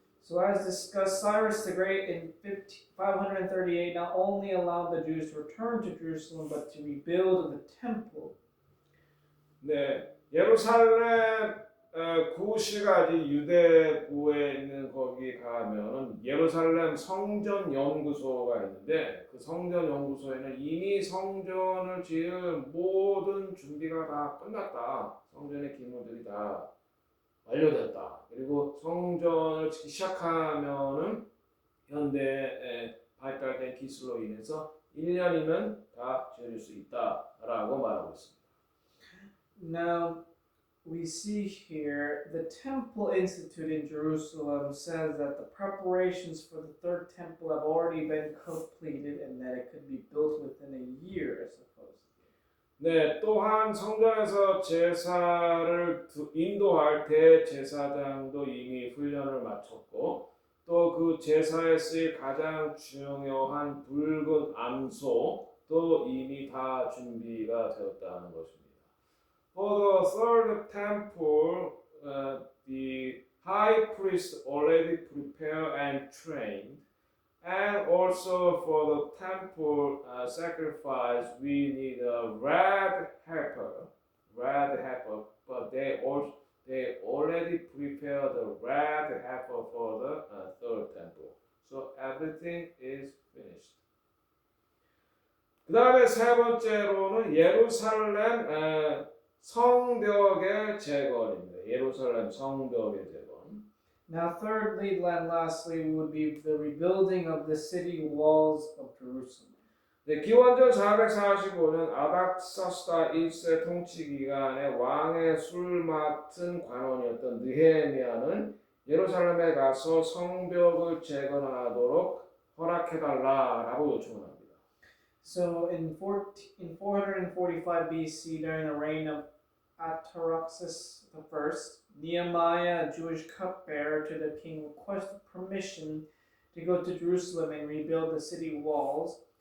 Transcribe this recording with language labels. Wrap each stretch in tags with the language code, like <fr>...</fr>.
<en>So as discussed, Cyrus the Great in 538 not only allowed the Jews to return to Jerusalem, but to rebuild the temple.</en> <ko>네, 예루살렘 구시가지 유대구에 있는 거기 가면은 예루살렘 성전 연구소가 있는데 그 성전 연구소에는 이미 성전을 지을 모든 준비가 다 끝났다. 성전의 기물들이 다 완료됐다. 그리고 성전을 짓기 시작하면은 현대에 발달된 기술로 인해서 1년이면 다 지을 수 있다라고 말하고 있습니다.</ko> <en>Now, we see here the Temple Institute in Jerusalem says that the preparations for the third temple have already been completed and that it could be built within a year, supposedly.</en> <ko>네, 또한 성전에서 제사를 인도할 대제사장도 이미 훈련을 마쳤고 또 그 제사에 쓰일 가장 중요한 붉은 암소도 이미 다 준비가 되었다는 것입니다.</ko> <en>For the third temple, the high priest already prepared and trained. And also for the temple sacrifice, we need a red heifer, but they already prepared the red heifer for the third temple. So everything is finished.</en> <ko>그 다음에 세 번째로는 예루살렘 성벽의 재건입니다. 예루살렘 성벽의 재건.</ko> <en>Now, thirdly and lastly would be the rebuilding of the city walls of Jerusalem.</en> <ko>네, 기원전 445년 아닥사스다 1세 통치 기간에 왕의 술 맡은 관원이었던 느헤미야는 예루살렘에 가서 성벽을 재건하도록 허락해달라라고 요청을 합니다.</ko> <en>So in 445 BC, during the reign of Artaxerxes I, Nehemiah, a Jewish cupbearer to the king, requested permission to go to Jerusalem and rebuild the city walls.</en>